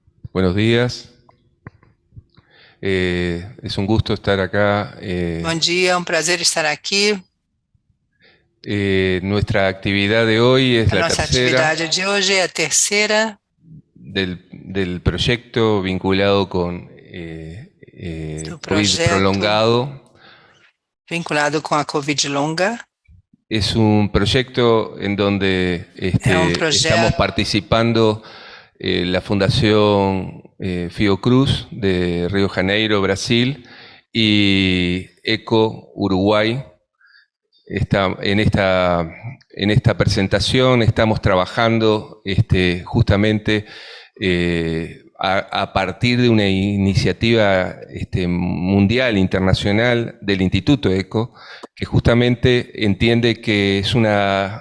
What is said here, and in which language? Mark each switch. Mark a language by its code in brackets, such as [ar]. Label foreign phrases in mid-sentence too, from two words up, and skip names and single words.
[es] Buenos días. Es un gusto estar acá. [pt] Bom dia, é um prazer estar aqui. [es] Nuestra actividad de hoy es [pt] A [es] la [pt] nossa [es] tercera [pt] atividade de hoje é a terceira [es] del proyecto vinculado con [pt] do COVID projeto [es] prolongado. [pt] vinculado com a Covid longa. [es] Es un proyecto en donde [pt] É um [es] estamos [pt] projeto, [es] participando la Fundación Fiocruz de Río Janeiro, Brasil, y ECO Uruguay. En esta presentación estamos trabajando justamente a partir de una iniciativa mundial, internacional del Instituto ECO, que justamente entiende que es una